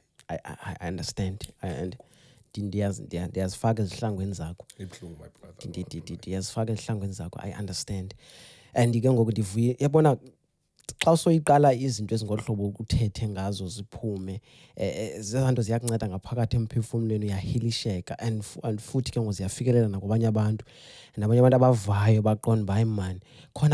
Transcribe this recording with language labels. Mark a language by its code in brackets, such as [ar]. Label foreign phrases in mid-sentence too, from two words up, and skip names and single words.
[en] I understand and [xh] ndiyazifaka ezihlangweni zakho Ibuhlungu [en] my brother. [xh] ndiyazifaka ezihlangweni zakho [en] I understand and [xh] ke ngoku ndivuye yabona xa usoyiqala izinto ezingoluhlobo ukuthethe ngazo ziphume zezanto ziyakunceda ngaphakathi emphefumlweni uyahilisheka and futhi ke ngoku ziyafikelela nakwabanye abantu nabanye abantu abavayo baqonda uba hayi man khona